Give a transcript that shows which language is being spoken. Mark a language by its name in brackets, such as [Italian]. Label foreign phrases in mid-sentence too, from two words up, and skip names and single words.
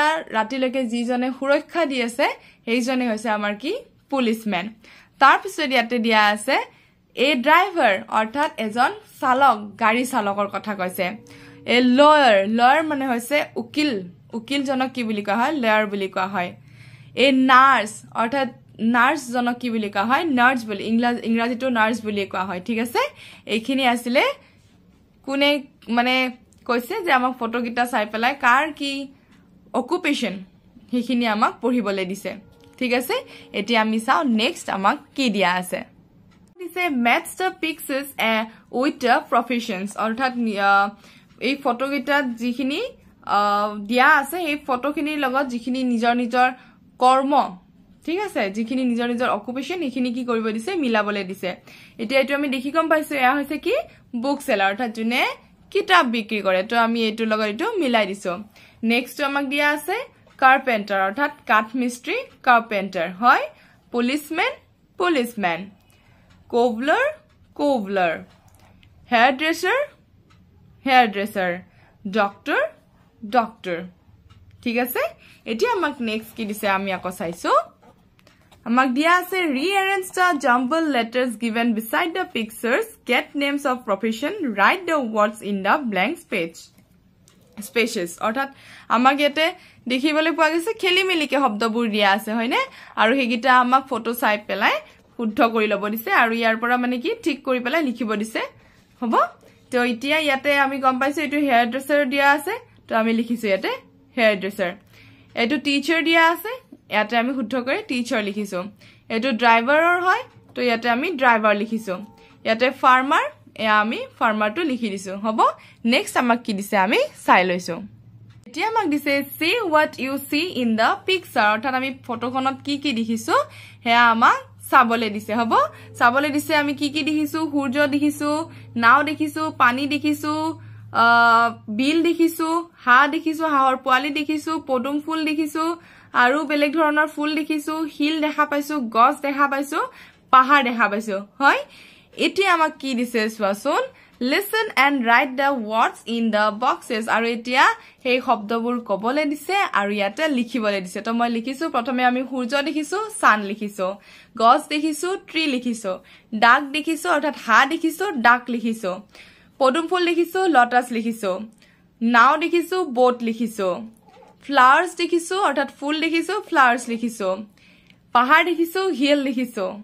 [Assamese] ৰাতিলৈকে যিজনে সুৰক্ষা দি আছে সেইজনে হৈছে আমাৰ কি পুলিচমেন তাৰ পিছত ইয়াতে দিয়া আছে এ ড্ৰাইভাৰ অৰ্থাৎ এজন চালক গাড়ী চালকৰ কথা কৈছে এ লয়াৰ মানে হৈছে উকিল জনক কি বুলি কোৱা হয় লয়াৰ বুলি কোৱা হয় এ নাৰ্স অৰ্থাৎ নাৰ্স জনক কি বুলি কোৱা হয় নাৰ্স বুলি ইংৰাজীটো নাৰ্স বুলি কোৱা হয় ঠিক আছে এইখিনি আছিল কোনে মানে কৈছে যে আমাক ফটোকিটা চাই পেলাই কাৰ কি অকুপেশন হেখিনি আমাক পঢ়িবলৈ দিছে ঠিক আছে এতিয়া আমি চাও নেক্সট আমাক কি দিয়া আছে দিছে [English] match the pictures with the professions [Assamese] অৰ্থাৎ এই ফটোকিটা যিখিনি দিয়া আছে এই ফটোখিনিৰ লগত যিখিনি নিজৰ নিজৰ কৰ্ম ঠিক আছে যিখিনি নিজৰ নিজৰ অকুপেশন হেখিনি কি কৰিব দিছে মিলাবলৈ দিছে এতিয়া এটো আমি দেখি কম পাইছো এয়া হৈছে কি [English] book seller [Assamese] অৰ্থাৎ জুনে কিতাপ বিক্ৰী কৰে তো আমি এটো লগত এটো মিলাই দিছো নেক্সট আমাক দিয়া আছে কাৰ্পেন্টাৰ অৰ্থাৎ কাঠ মিস্ত্ৰী কাৰ্পেন্টাৰ হয় পুলিচম্যান কোভলাৰ [English] hair dresser doctor [Assamese] ঠিক আছে এতিয়া আমাক নেক্সট কি দিছে আমি আকৌ চাইছো আমাক দিয়া আছে [English] rearrange the jumbled letters given beside the pictures get names of profession write the words in the blank spaces [Assamese] অৰ্থাৎ আমাক ইয়াতে দেখিবলৈ পোৱা গৈছে খেলিমেলিকে শব্দবোৰ দিয়া আছে হয়নে আৰু হেগিটা আমাক ফটো চাই পেলাই শুদ্ধ কৰি লব দিছে আৰু ইয়াৰ পৰা মানে কি ঠিক কৰি পেলাই লিখিব দিছে হ'ব তো এতিয়া ইয়াতে আমি গম পাইছো এটো [English] hair dresser [Assamese] দিয়া আছে তো আমি লিখিছো ইয়াতে [English] hair dresser [Assamese] এটো টিচাৰ দিয়া আছে ইয়াতে আমি শুদ্ধ কৰি টিচাৰ লিখিছো এটো ড্ৰাইভাৰৰ হয় তো ইয়াতে আমি ড্ৰাইভাৰ লিখিছো ইয়াতে ফাৰ্মাৰ এয়া আমি ফাৰ্মাৰটো লিখি দিছো হ'ব নেক্সট আমাক কি দিছে আমি চাই লৈছো এতিয়া আমাক দিছে [English] see what you see in the picture [Assamese] অৰ্থাৎ আমি ফটোখনত কি কি দেখিছো হেয়া আমাক চাবলে দিছে হ'ব চাবলে দিছে আমি কি কি দেখিছো সূৰ্য দেখিছো নাও দেখিছো পানী দেখিছো বিল দেখিছো হাঁহ দেখিছো হাঁহৰ পোৱালি দেখিছো পদুম ফুল দেখিছো আৰু বেলেগ ধৰণৰ ফুল দেখিছো হিল দেখা পাইছো গছ দেখা পাইছো পাহাৰ দেখা পাইছো হয় এতিয়া আমাক কি দিছে চোৱাচোন [English] listen and write the words in the boxes [Assamese] আৰু এতিয়া সেই শব্দবোৰ কবলে দিছে আৰু ইয়াতে লিখিবলে দিছে তো মই লিখিছো প্ৰথমে আমি সূৰ্য দেখিছো সান লিখিছো গছ দেখিছো ট্ৰি লিখিছো ডাক দেখিছো অৰ্থাৎ হাঁহ দেখিছো ডাক লিখিছো পদুম ফুল দেখিছো লটাস লিখিছো নাও দেখিছো বোট লিখিছো flowers দেখিছো অৰ্থাৎ ফুল দেখিছো flowers লিখিছো পাহাৰ দেখিছো হিল লিখিছো